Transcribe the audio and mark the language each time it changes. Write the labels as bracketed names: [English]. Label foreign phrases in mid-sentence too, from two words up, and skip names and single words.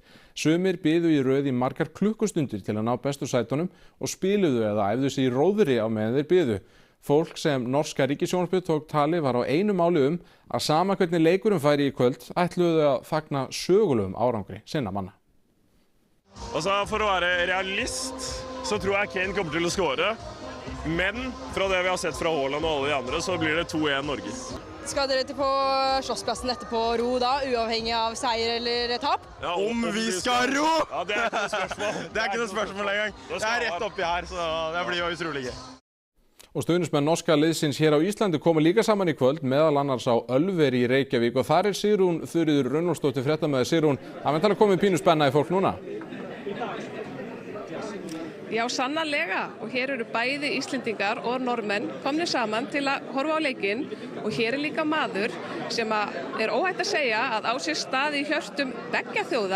[Icelandic] Sumir biðu í röð í margar klukkustundir til að ná bestu sætunum og spiluðu eða æfðu sig í róðri á meðan þeir biðu. Fólk sem norska ríkissjónvarpið tók tali var á einu máli að sama hvernig leikurinn færi í kvöld ætluðu að fagna sögulegum árangri sinna manna. [Norwegian] Altså, for å være realist så tror jeg Kane kommer til å skåre, men fra det vi har sett fra Haaland og alle de andre så blir det 2-1 Norge. Skal dere på slåssplassen etterpå og ro da, uavhengig av seier eller tap? Ja, om vi skal ro! Ja, det er ikke noe spørsmål. Det er ikke noe spørsmål engang. Det er rett oppi her, så det blir jo utrolig gøy. [Icelandic] Og stuðningsmenn norska liðsins hér á Íslandi komu líka saman í kvöld, meðal annars á Ölveri í Reykjavík og þar Sigrún Þuríður Runólfsdóttir fréttamaður. Sigrún, það væntanlega komið pínu spenna í fólk núna? Já, sannarlega, og hér eru bæði Íslendingar og Norðmenn komnir saman til að horfa á leikinn og hér er líka maður sem er óhætt að segja að á sér stað í hjörtum beggja þjóða.